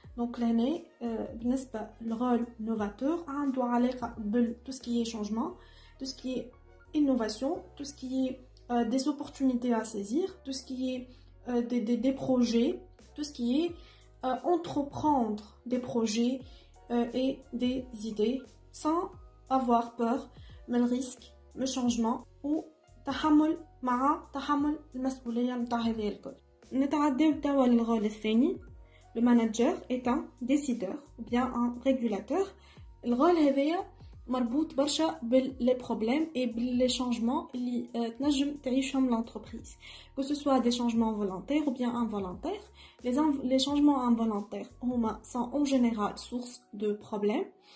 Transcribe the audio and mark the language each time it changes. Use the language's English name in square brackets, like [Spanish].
[French] Donc l'année, le rôle novateur doit aller tout ce qui est changement, tout ce qui est innovation, tout ce qui est des opportunités à saisir, tout ce qui est des projets, tout ce qui est entreprendre des projets et des idées sans avoir peur [Arabic] من الريسك من الشانجمون وتحمل تحمل المسؤولية نتاع هذه الكل. نتعداو توا للغول الثاني. [French] Le manager est un décideur ou bien un régulateur. [Arabic] الغول هذايا مربوط برشا باللي بروبليم [French] et باللي changements [Arabic] اللي تنجم تعيشهم [French] l'entreprise, que ce soit des changements volontaires ou bien involontaires. Les changements involontaires sont en général source de problèmes.